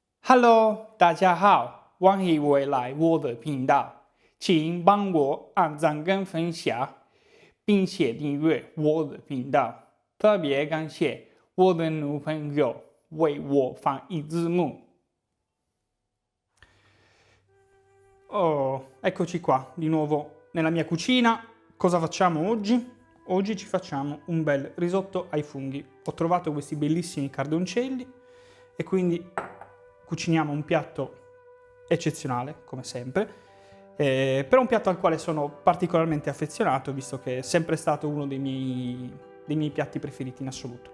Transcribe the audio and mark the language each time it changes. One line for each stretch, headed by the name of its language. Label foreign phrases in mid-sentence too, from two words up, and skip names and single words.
Chinese: Hello，大家好，欢迎回来我的频道，请帮我按赞跟分享，并且订阅我的频道。特别感谢我的女朋友为我翻译字幕。
Italian: Oh, eccoci qua, di nuovo nella mia cucina. Cosa facciamo oggi? Oggi ci facciamo un bel risotto ai funghi. Ho trovato questi bellissimi cardoncelli e quindi cuciniamo un piatto eccezionale, come sempre, però un piatto al quale sono particolarmente affezionato, visto che è sempre stato uno dei miei piatti preferiti in assoluto.